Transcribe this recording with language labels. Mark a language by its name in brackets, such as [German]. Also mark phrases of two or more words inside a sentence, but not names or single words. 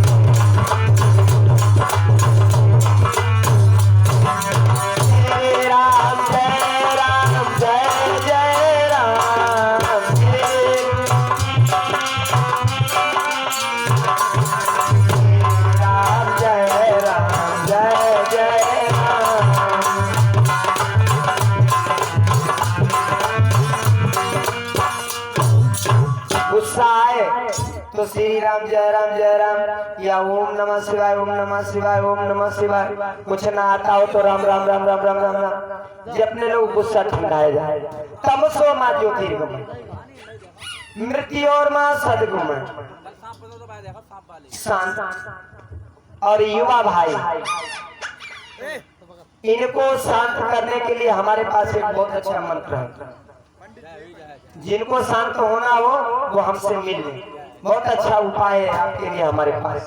[Hindi] श्री राम जय जय राम, श्री राम जय जय राम। गुस्सा आए तो श्री राम जय राम या [Sanskrit] ओम नमः शिवाय ओम नमः शिवाय ओम नमः शिवाय। [Hindi] कुछ ना आता हो तो राम राम राम राम राम राम राम। जितने लोग गुस्सा ठंडाया जाए। [Sanskrit] तमसो मां ज्योतिर्गमय, मृत्योर्मा सद्गमय। [Hindi] शांत और युवा भाई, इनको शांत करने के लिए हमारे पास एक बहुत अच्छा मंत्र है। जिनको शांत होना हो वो हमसे मिल ले, बहुत अच्छा उपाय है आपके लिए हमारे पास।